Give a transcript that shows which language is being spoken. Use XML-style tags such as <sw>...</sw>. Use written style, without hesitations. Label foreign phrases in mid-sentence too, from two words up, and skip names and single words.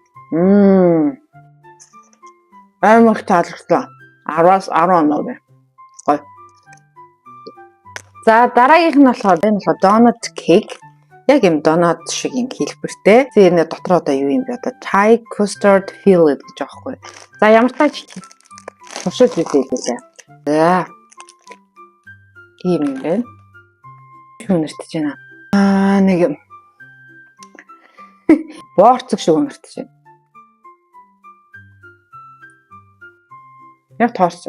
<mn>Амар их таалагдсан. 10-аас 10 оноо гэ. Гоё. За дараагийнх нь болохоор энэ болохоор</mn> <en>donut cake.</en> <mn>Яг юм donut шиг юм хэлбэртэй. Тэгээ энэ дотор одоо юу юм бэ? Одоо</mn> <en>Thai custard filled</en> <mn>гэж аахгүй. За ямар тач туршиж үзье гэлээ. За. Ийм юм байна. Үнэртэж байна. Нэг боорцог шиг үнэртэж байна. Яг тоорсон.</mn>